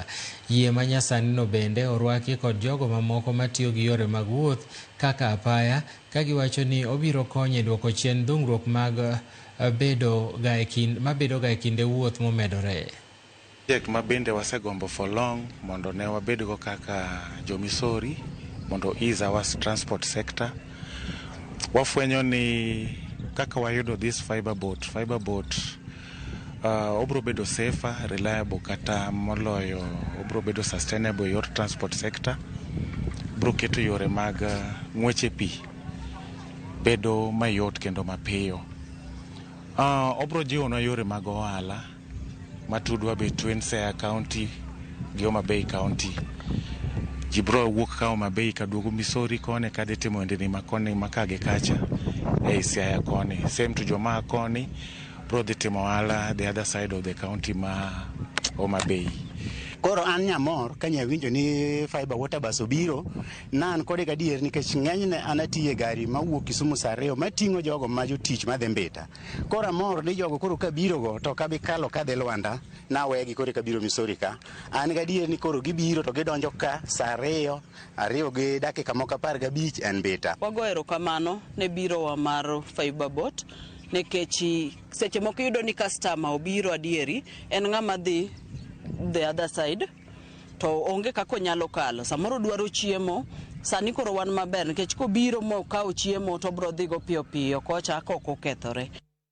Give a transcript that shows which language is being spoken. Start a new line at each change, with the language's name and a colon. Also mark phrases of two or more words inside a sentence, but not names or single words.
Luo (Kenya and Tanzania): Yie manyasani no bende orwaki kod jogo mamoko matiyo gi yore mag wuoth kaka apaya, ka giwacho ni obiro konyo e duoko chien dhungruok mag bedo ga e kinde wuoth momedore. Ma bende wasegombo
English: for long
Luo (Kenya and Tanzania): mondo ne wabedgo kaka jo Missouri mondo
English: ease our transport sector.
Luo (Kenya and Tanzania): Wafwenyo ni kaka wayudo
English: this fiber boat
Luo (Kenya and Tanzania): obro bedo
English: safer, reliable
Luo (Kenya and Tanzania): kata moloyo obro bedo sustainable yor
English: transport sector.
Luo (Kenya and Tanzania): Bro keto yore mag ng'weche pi bedo mayot kendo mapiyo. Obro jiwonwa yore mag ohala matudwa between Siaya County gi Homa Bay County. Ji bro wuok ka Homa Bay kaduogo Missouri koni kadhi timo ndeni makoni makage kacha e Siaya koni. Same to joma koni bro dhi timo ohala
English: the other side of the county
Luo (Kenya and Tanzania): ma Homa Bay. Koro an nyamor kanya winjo ni
English: fiber water bus
Luo (Kenya and Tanzania): obiro nan kode gadier nikech ng'enyne an atiye gari mawuok Kisumu saa 2 mating'o jogo ma jotich madhi Mbita. Koro amor ni jogo koro kabiro go to kabi kalo kadhi Lwanda na wegi koro kabiro Missouri ka. An gadier ni koro gibiro to gidonjo ka saa 2 gi dakika moko 15 en Mbita. Wago erokamano ne biro wa mar fiber boat nikech seche moko yudo ni customer obiro adieri en ng'ama dhi
English: the other side
Luo (Kenya and Tanzania): to onge kako nyalo kalo samoro dwaro chiemo sani koro wan maber nikech kobiro mo kawo chiemo to bro dhigo piyo piyo kocha kokokethore.